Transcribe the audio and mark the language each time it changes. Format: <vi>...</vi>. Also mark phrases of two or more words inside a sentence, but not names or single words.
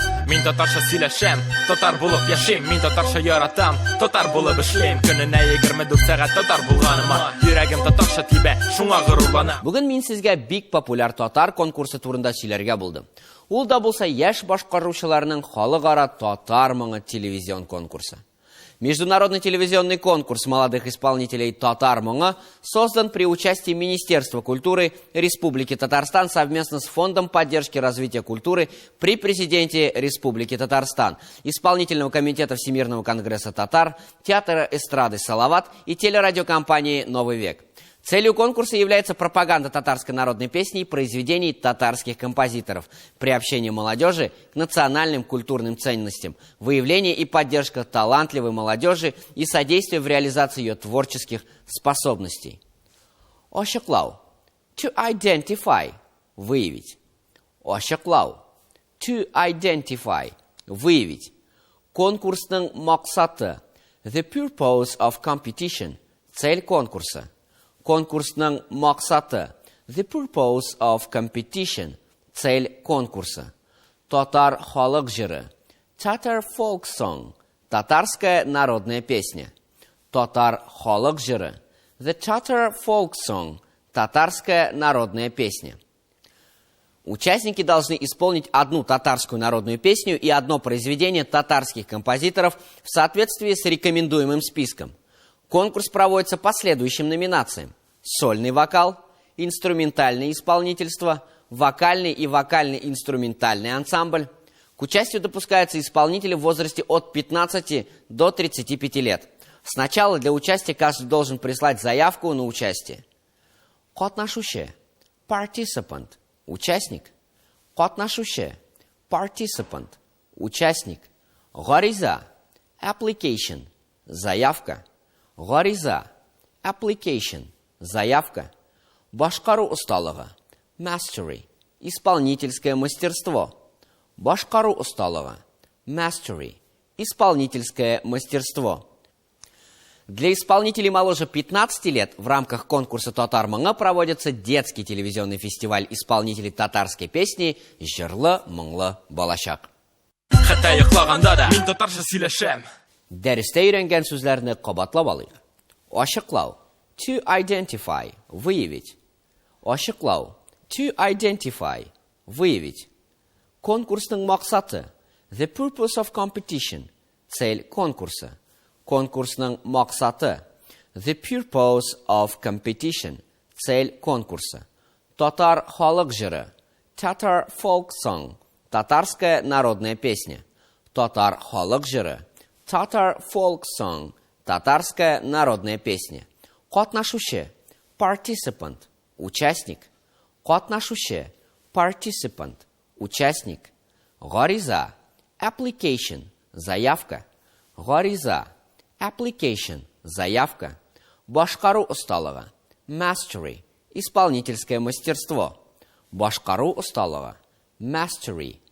<tt>Мин татарча сөйләшәм, татар булып яшим. Мин татарча яратам, татар булып эшлим. Көненә 24 сәгать татар булганыма, йөрәгем татарча тибә, шуңа горурланам. Бүген мин сезгә бик популяр татар конкурсы турында сөйләргә булдым. Ул да булса яшь башкаручыларның халыкара татар моңы телевизион конкурсы.</tt> <ru>Международный телевизионный конкурс молодых исполнителей «Татар Моңы» создан при участии Министерства культуры Республики Татарстан совместно с Фондом поддержки развития культуры при президенте Республики Татарстан, Исполнительного комитета Всемирного конгресса татар, Театра эстрады «Салават» и телерадиокомпании «Новый век». Целью конкурса является пропаганда татарской народной песни и произведений татарских композиторов, приобщение молодежи к национальным культурным ценностям, выявление и поддержка талантливой молодежи и содействие в реализации ее творческих способностей.</ru> <tt>Ошаклау.</tt> <en>To identify.</en> <ru>Выявить. Ошаклау.</ru> <en>To identify.</en> <tt>Выявить. Конкурсның максаты.</tt> <en>The purpose of competition.</en> <ru>Цель конкурса.</ru> <tt>Конкурсның максаты.</tt> <en>The purpose of competition.</en> <ru>Цель конкурса.</ru> <tt>Татар халық жыры.</tt> <en>Tatar folk song.</en> <ru>Татарская народная песня.</ru> <tt>Татар халық жыры.</tt> <en>The Tatar folk song.</en> <ru>Татарская народная песня. Участники должны исполнить одну татарскую народную песню и одно произведение татарских композиторов в соответствии с рекомендуемым списком. Конкурс проводится по следующим номинациям. Сольный вокал, инструментальное исполнительство, вокальный и вокально-инструментальный ансамбль. К участию допускаются исполнители в возрасте от 15 до 35 лет. Сначала для участия каждый должен прислать заявку на участие.</ru> <tt>Катнашуще. Participant.</tt> <ru>Участник. Катнашуще. Participant. Участник.</ru> <tt>Гариза. Application.</tt> <ru>Заявка. Гариза. Application.</ru> <tt>Заявка. Башкару усталыгы. Mastery.</tt> <ru>Исполнительское мастерство.</ru> <tt>Башкару усталыгы.</tt> <en>Mastery.</en> <ru>Исполнительское мастерство. Для исполнителей моложе 15 лет в рамках конкурса «Татар Моңы» проводится детский телевизионный фестиваль исполнителей татарской песни «Җырлы моңлы балачак».</ru> <tt>Хәтта йоклаганда да мин татарча сөйләшәм. Дәрестә өйрәнгән сүзләрне кабатлап алыйк. Ачыклау.</tt> <en>To identify.</en> <ru>Выявить.</ru> <tt>Ачыклау.</tt> <en>To identify.</en> <ru>Выявить.</ru> <tt>Конкурсның максаты.</tt> <en>The purpose of competition.</en> <ru>Цель конкурса.</ru> <tt>Конкурсның максаты.</tt> <en>The purpose of competition.</en> <ru>Цель конкурса.</ru> <tt>Татар халық жыры.</tt> <en>Tatar folk song.</en> <ru>Татарская народная песня.</ru> <tt>Татар халық жыры.</tt> <en>Tatar folk song.</en> <ru>Татарская народная песня.</ru> <tt>Катнашуще. Participant. Участник. Катнашуще. Participant. Участник. Гариза. Application. Заявка. Гариза. Application. Заявка. Башкару усталыгы. Mastery.</tt> <ru>Исполнительское мастерство.</ru> <tt>Башкару усталыгы. Mastery.</tt>